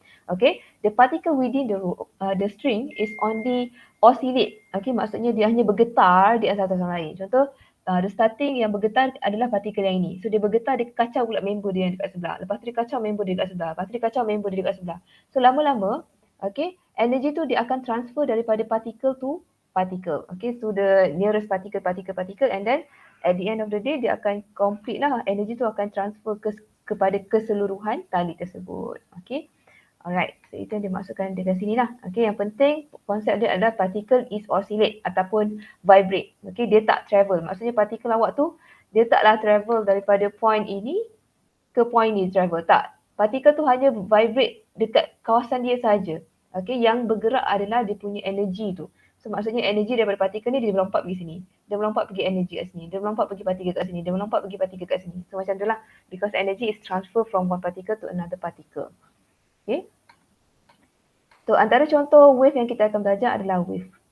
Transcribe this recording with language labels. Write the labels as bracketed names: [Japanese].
[English] Okay, the particle within the rope, the string is only oscillate. [Malay] Okay, maksudnya dia hanya bergetar di atas sama lain. Contoh, the starting yang bergetar adalah partikel yang ini. So dia bergetar, dia kacau pula member dia yang dekat sebelah. Lepas tu dia kacau member dia dekat sebelah. Lepas tu dia kacau member dia dekat sebelah. So lama-lama, okay, energy tu dia akan transfer daripada partikel to particle. Okay, so the nearest particle, and then at the end of the day dia akan complete lah, energy tu akan transfer kepada keseluruhan tali tersebut. Okay, alright, so itu yang dimaksudkan dekat sini lah. Okay, yang penting konsep dia adalah particle is oscillate ataupun vibrate. Okay, dia tak travel. Maksudnya partikel awak tu dia taklah travel daripada point ini ke point ni travel. Tak. Partikel tu hanya vibrate dekat kawasan dia saja. Okay, yang bergerak adalah dia punya energy tu. So maksudnya energi daripada partikel ni dia melompat pergi sini. Dia melompat pergi energi kat sini. Dia melompat pergi partikel kat sini. Dia melompat pergi partikel kat sini. So macam itulah. [English] Because energy is transfer from one particle to another particle. Okay. [Malay] So antara contoh wave yang kita akan belajar adalah wave.